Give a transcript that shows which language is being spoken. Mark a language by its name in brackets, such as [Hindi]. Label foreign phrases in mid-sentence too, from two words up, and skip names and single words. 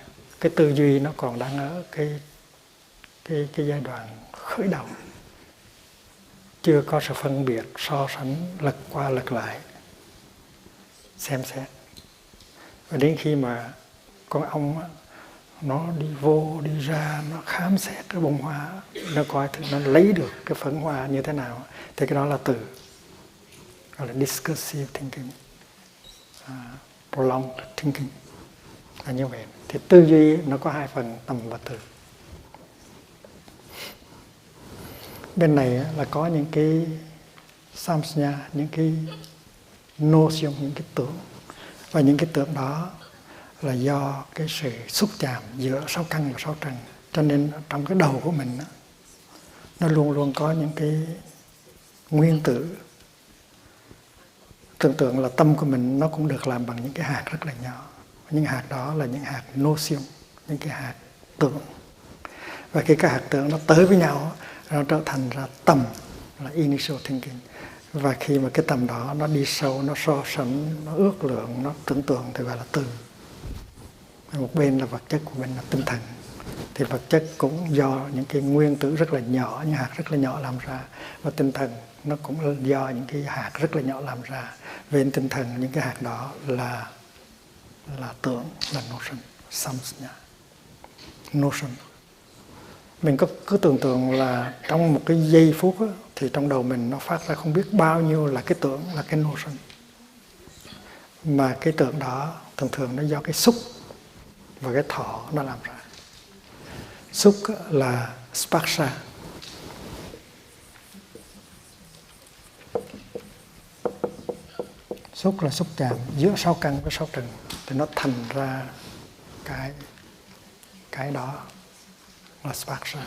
[Vietnamese] Cái tư duy nó còn đang ở cái giai đoạn khởi đầu, chưa có sự phân biệt, so sánh, lật qua lật lại, xem xét. Và đến khi mà con ong nó đi vô đi ra, nó khám xét cái bông hoa, nó coi thử nó lấy được cái phấn hoa như thế nào, thì cái đó là từ, gọi là [English] discursive thinking, prolonged thinking [Vietnamese] là như vậy. Thì tư duy nó có hai phần, tầm và từ. Bên này là có những cái samsnya, những cái notion, những cái tưởng. Và những cái tưởng đó là do cái sự xúc chạm giữa sáu căn và sáu trần. Cho nên trong cái đầu của mình nó luôn luôn có những cái nguyên tử. Tưởng tượng là tâm của mình nó cũng được làm bằng những cái hạt rất là nhỏ. Những hạt đó là những hạt notion, những cái hạt tưởng. Và khi các hạt tưởng nó tới với nhau, nó trở thành ra tầm, là [English] initial thinking. [Vietnamese] Và khi mà cái tầm đó nó đi sâu, nó so sánh, nó ước lượng, nó tưởng tượng thì gọi là từ. Một bên là vật chất, của bên là tinh thần. Thì vật chất cũng do những cái nguyên tử rất là nhỏ, những hạt rất là nhỏ làm ra. Và tinh thần nó cũng do những cái hạt rất là nhỏ làm ra. Bên tinh thần những cái hạt đó là tưởng, là notion, samsnya, notion. Mình cứ tưởng tượng là trong một cái giây phút đó, thì trong đầu mình nó phát ra không biết bao nhiêu là cái tưởng, là cái notion. Mà cái tưởng đó thường thường nó do cái xúc và cái thọ nó làm ra. Xúc là sparsha, xúc là xúc chạm giữa sáu căn với sáu trần, thì nó thành ra cái đó là sparsha.